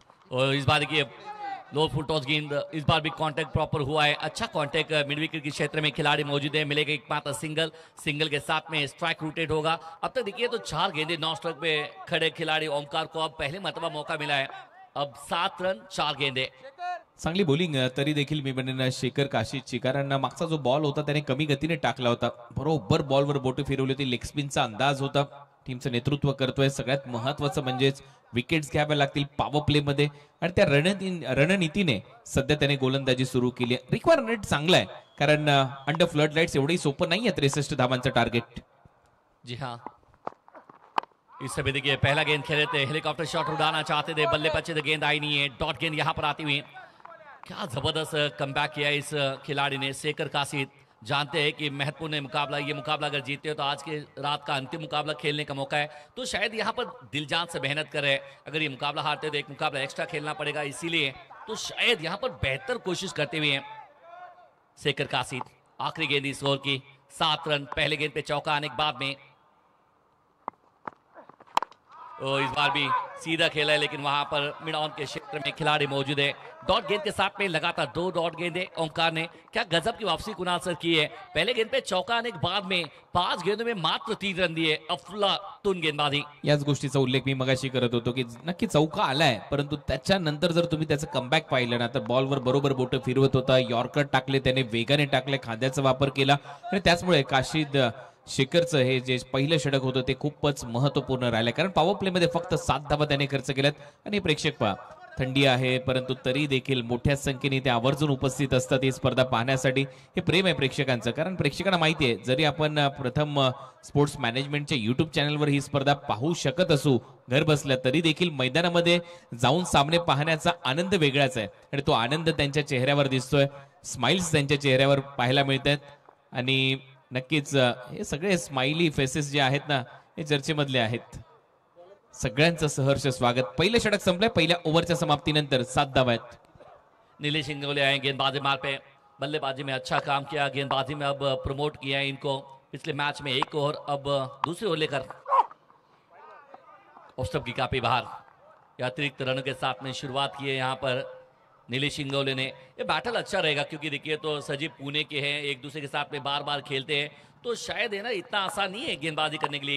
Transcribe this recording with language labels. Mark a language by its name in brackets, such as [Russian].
[Hindi] और इस बार देखिए लो फुल टॉस गेंद, इस बार भी कांटेक्ट प्रॉपर हुआ है. अच्छा कांटेक्ट मिड विकेट के क्षेत्र में खिलाड़ी मौजूद है. मिलेगा एकमात्र सिंगल के साथ में स्ट्राइक रोटेट होगा. अब तक देखिए तो 4 गेंदें नॉन स्ट्राइक पे खड़े खिलाड़ी ओमकार को अब पहले मरतबा मौका मिला है. अब 7 रन 4 गेंदे. [Marathi] चांगली बॉलिंग तरी देखील मी म्हणेन शेखर काशीदची, कारण मागचा जो बॉल होता त्याने कमी गतीने टाकला होता. बरोबर बॉलवर बोट फिरवली होती. लेग स्पिनचा अंदाज होता. टीमचं नेतृत्व करतोय. सगळ्यात महत्वाचं म्हणजेच विकेट्स घ्याव्या लागतील पॉवर प्ले मध्ये, आणि त्या रणनीतीने सध्या त्याने गोलंदाजी सुरू केली आहे. रिक्वायरमेंट चांगला आहे, कारण अंडर फ्लड लाईट्स एवढी सोपं नाहीये 63 धावांचं टार्गेट. [Hindi] जी हाँ, इस समय देखिए पहला गेंद खेले थे, हेलीकॉप्टर शॉट उड़ाना चाहते थे, बल्ले पचे थे, गेंद आई नहीं है. डॉट गेंद यहाँ पर आती हुई. क्या जबरदस्त कमबैक किया इस खिलाड़ी ने शेखर कासिद. जानते हैं कि महत्वपूर्ण मुकाबला, ये मुकाबला अगर जीते हो तो आज के रात का अंतिम मुकाबला खेलने का मौका है. तो शायद यहाँ पर दिलजान से मेहनत करे. अगर ये मुकाबला हारते तो एक मुकाबला एक्स्ट्रा खेलना पड़ेगा, इसीलिए तो शायद यहाँ पर बेहतर कोशिश करते हुए शेखर कासिद. आखिरी गेंद इस ओवर की 7 रन. पहले गेंद पे चौका आने के बाद में इस बार भी सीधा खेला है, लेकिन वहां पर मिड ऑन के क्षेत्र में खिलाड़ी मौजूद है. डॉट गेंद के साथ में लगातार 2 डॉट गेंदे ओमकार ने. क्या गजब की वापसी कुणाल सर की है. पहले गेंद पे चौका आने के बाद में 5 गेंदों में मात्र 3 रन दिए. अफलातून गेंदबाजी. [Marathi] याच गोष्टीचा उल्लेख मी मगाशी करत होतो की नक्की चौका आलाय, परंतु त्याच्यानंतर जर तुम्ही त्याचं कमबॅक पाहिलं ना तर बॉलवर बरोबर बोट फिरवत होता. यॉर्कर टाकले त्याने, वेगाने टाकले, खांद्याचा वापर केला, आणि त्याचमुळे काशीद शेखरचं हे जे पहिलं षटक होतं ते खूपच महत्वपूर्ण राहिलं, कारण पॉवर प्ले मध्ये फक्त 7 धावा त्याने खर्च केल्यात. आणि प्रेक्षक पहा, थंडी आहे परंतु तरी देखील मोठ्या संख्येने ते आवर्जून उपस्थित असतात ही स्पर्धा पाहण्यासाठी. हे प्रेम आहे प्रेक्षकांचं, कारण प्रेक्षकांना माहिती आहे जरी आपण प्रथम स्पोर्ट्स मॅनेजमेंटच्या युट्यूब चॅनलवर ही स्पर्धा पाहू शकत असू घर बसल्या, तरी देखील मैदानामध्ये जाऊन सामने पाहण्याचा आनंद वेगळाच आहे, आणि तो आनंद त्यांच्या चेहऱ्यावर दिसतोय. स्माइल्स त्यांच्या चेहऱ्यावर पाहायला मिळतात, आणि नक्कीच हे सगळे स्माइली फेसेस जे आहेत ना हे चर्चेमधले आहेत. सगळ्यांचं सहर्ष स्वागत. पहिलं षटक संपलंय. पहिल्या ओव्हरच्या समाप्तीनंतर 7 धावा आहेत. [Hindi] नीलेश इंगोले आए गेंदबाजी मार पे. बल्लेबाजी में अच्छा काम किया, गेंदबाजी में अब प्रमोट किया है इनको. पिछले मैच में 1 ओवर, अब दूसरे ओवर लेकर ऑफ स्टंप की काफी बाहर. अतिरिक्त रनों के साथ में शुरुआत की है यहाँ पर नीलेश सिंगोले ने। ये बैटल अच्छा रहेगा क्योंकि देखिए तो सजीव पुणे के हैं, एक दूसरे के साथ में बार बार खेलते हैं, तो शायद है ना इतना आसान नहीं है गेंदबाजी करने के लिए।